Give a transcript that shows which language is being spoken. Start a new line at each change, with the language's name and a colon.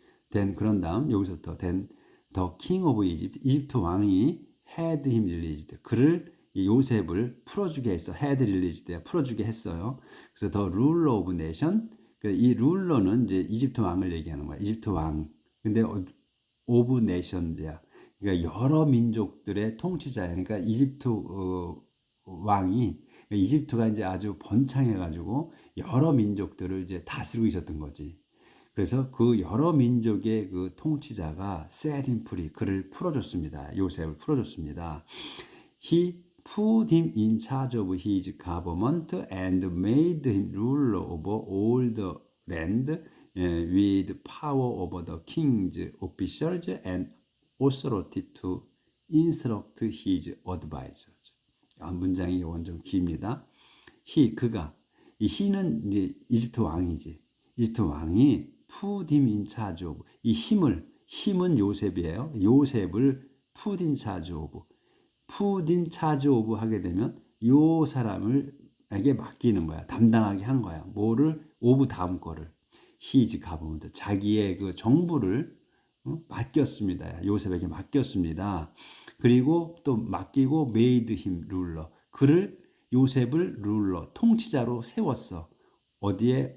English: then
Korean: 그런 다음 여기서부터
English: then the king of Egypt,
Korean: 이집트 왕이
English: had him released.
Korean: 그를 요셉을 풀어주게 했어.
English: had released,
Korean: 풀어주게 했어요. 그래서
English: the ruler of nation,
Korean: 이 룰러는 이제 이집트 왕을 얘기하는 거야. 이집트 왕. 근데 of nations야. 그러니까 여러 민족들의 통치자야. 그러니까 이집트 왕이, 이집트가 이제 아주 번창해가지고 여러 민족들을 이제 다스리고 있었던 거지. 그래서 그 여러 민족의 그 통치자가
English: set him free,
Korean: 그를 풀어줬습니다. 요셉을 풀어줬습니다.
English: He put him in charge of his government and made him ruler over all the land with power over the king's officials and authority to instruct his advisors.
Korean: 문장이 이건 좀 깁니다. 그가, 이 he는 이제 이집트 왕이지. 이집트 왕이
English: put him in charge of,
Korean: 이 힘은 요셉이에요. 요셉을
English: put in charge of,
Korean: put in charge of 하게 되면 요 사람을에게 맡기는 거야. 담당하게 한 거야. 뭐를? of 다음 거를.
English: his government,
Korean: 자기의 그 정부를 맡겼습니다. 요셉에게 맡겼습니다. 그리고 또 맡기고
English: made him ruler,
Korean: 그를 요셉을 룰러, 통치자로 세웠어. 어디에?